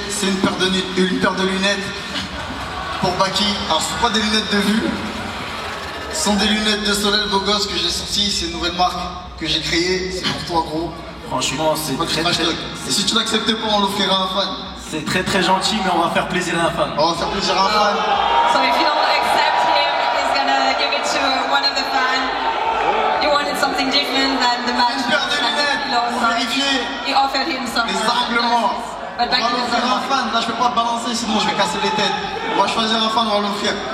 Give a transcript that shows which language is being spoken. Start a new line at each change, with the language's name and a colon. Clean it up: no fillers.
French: C'est une paire de lunettes pour Baki. Alors ce ne sont pas des lunettes de vue, ce sont des lunettes de soleil beau gosse que j'ai sorties. C'est une nouvelle marque que j'ai créée. C'est pour toi gros. Franchement c'est très Et si tu l'acceptes pas, on l'offrira à un fan. C'est très gentil, mais on va faire plaisir à un fan. On va faire plaisir à un fan.
English: So if you don't accept him, he's gonna give it to one of the fans. He wanted something different than the match.
French: Une paire de lunettes pour vérifier
English: he offered him some
French: les anglements.
English: But
French: On va l'offrir à un fan. Là je peux pas balancer sinon je vais casser les têtes. On va choisir un fan, on va l'offrir.